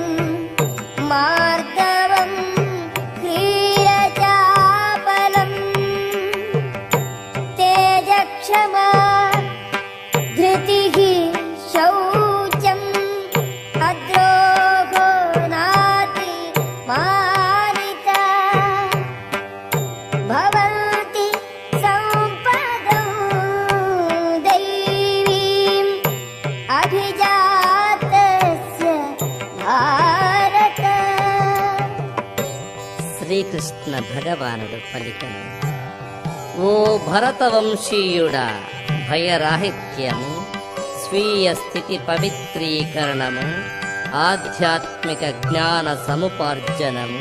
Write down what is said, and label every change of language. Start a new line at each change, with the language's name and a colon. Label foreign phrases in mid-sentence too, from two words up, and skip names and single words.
Sanskrit: मार्दवम् ह्रीरचापलम् तेजक्षमा धृतिः शौचम् अद्रोहो नाति मानिता भवन्ति सम्पदं दैवीम् अभिजातस्य भारत।
Telugu: శ్రీకృష్ణ భగవానుడు పలికెను, ఓ భరతవంశీయుడా, భయరాహిత్యము, స్వీయ స్థితి పవిత్రీకరణము, ఆధ్యాత్మిక జ్ఞాన సముపార్జనము,